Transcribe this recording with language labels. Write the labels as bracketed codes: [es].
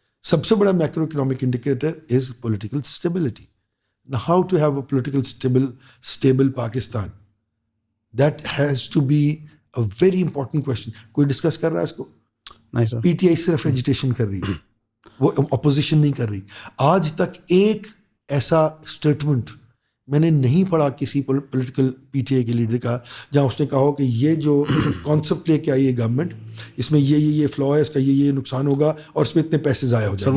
[ur] سب سے بڑا macro economic indicator is political stability. [en] Now how to have a political stable Pakistan? That has to be a very important question. [ur] کوئی discuss کر رہا ہے اس کو؟ نہیں سر. پی ٹی آئی صرف ایجیٹیشن کر رہی ہے, وہ اپوزیشن نہیں کر رہی. آج تک ایک ایسا اسٹیٹمنٹ میں نے نہیں پڑھا کسی پولیٹیکل پی ٹی آئی کے لیڈر کا جہاں اس نے کہا ہو کہ یہ جو کانسیپٹ لے کے آئی ہے گورنمنٹ, اس میں یہ فلا ہے, اس کا یہ نقصان ہوگا اور اس میں اتنے پیسے ضائع ہو جائیں گے.